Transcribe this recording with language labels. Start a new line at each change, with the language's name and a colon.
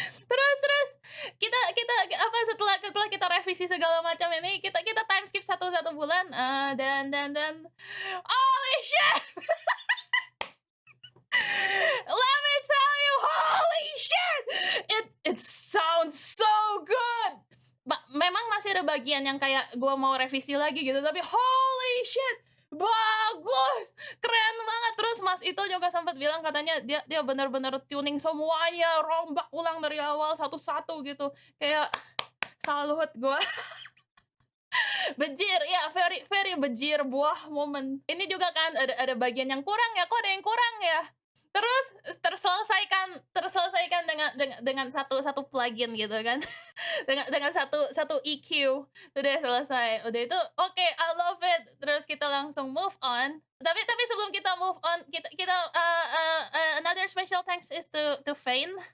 Indonesian: Terus kita kita apa, setelah kita revisi segala macam ini, kita kita time skip satu bulan, dan
English: holy shit! Let me tell you, holy shit! It sounds so good.
Indonesian: Memang masih ada bagian yang kayak gua mau revisi lagi gitu, tapi
English: holy shit!
Indonesian: Bagus, keren banget. Terus Mas itu juga sempat bilang katanya dia dia benar-benar tuning semuanya, rombak ulang dari awal satu-satu gitu. Kayak salut gua. Bejir, ya very very bejir, buah momen. Ini juga kan ada bagian yang kurang ya, kok ada yang kurang ya? Terus terselesaikan dengan satu plugin gitu kan. Dengan satu EQ, udah selesai. Udah itu oke,
English: I love it.
Indonesian: Terus kita langsung move on. Tapi sebelum kita move on, kita kita,
English: another special thanks is to Fain.